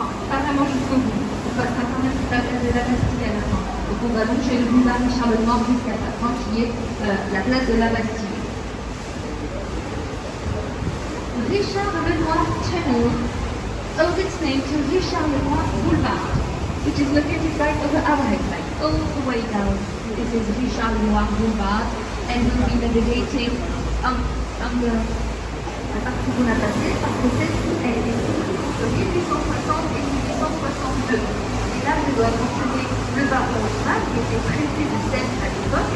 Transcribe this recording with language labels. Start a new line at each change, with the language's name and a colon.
French: Pas vraiment jusqu'au bout. On passe quand même sur la place de la Bastille à la fin. Donc on va longer le boulevard Charlemagne jusqu'à la fin qui est la place de la Bastille.
English: Richard Lenoir Tunnel owes its name to Richard Lenoir Boulevard, which is located right over our head, like all the way down. This is Richard Lenoir Boulevard, and we'll be navigating on the
French: partie qu'on a passée parce que celle-ci elle est de 1860 et 1862. Et là, je dois mentionner le baron Haussmann qui était préfet de Seine à l'époque.